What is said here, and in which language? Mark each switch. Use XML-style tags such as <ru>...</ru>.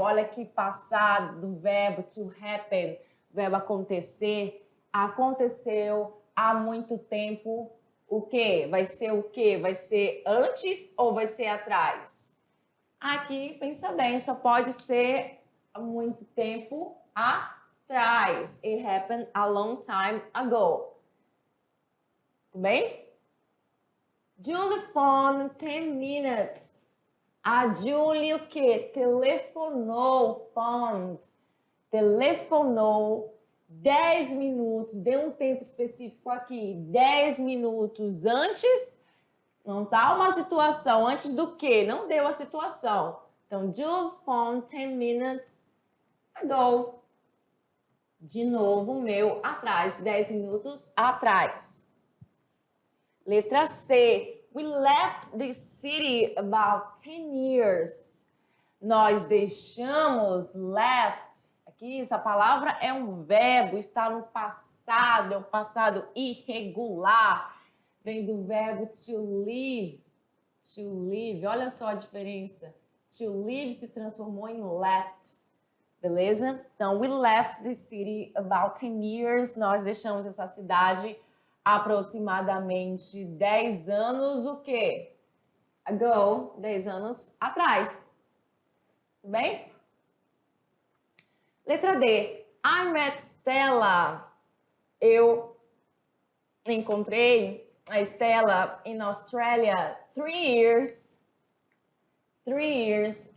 <pt>Olha aqui, passado do verbo to happen, verbo acontecer, aconteceu há muito tempo. O quê? Vai ser o quê? Vai ser antes ou vai ser atrás? Aqui, pensa bem, só pode ser há muito tempo atrás.</pt> <en>It happened a long time ago.</en> <pt>Tudo bem?</pt> <en>Julie phoned 10 minutes.</en> <pt>A Julie o quê? Telefonou, phoned. Telefonou 10 minutos. Deu um tempo específico aqui. 10 minutos antes. Não tá uma situação. Antes do quê? Não deu a situação. Então,</pt> <en>Julie phoned 10 minutes ago.</en> <pt>De novo, o meu atrás. 10 minutos atrás. Letra C.</pt> <en>We left the city about 10 years.</en> <pt>Nós deixamos, left. Aqui, essa palavra é um verbo, está no passado, é um passado irregular. Vem do verbo to leave. To leave, olha só a diferença. To leave se transformou em left. Beleza?</pt> <en>Então, we left the city about 10 years.</en> <pt>Nós deixamos essa cidade aproximadamente 10 anos, o quê? Ago, 10 anos atrás. Tudo bem? Letra D.</pt> <en>I met Stella.</en> <pt>Eu encontrei a</pt> <en>Stella in Australia 3 years. 3 years.</en>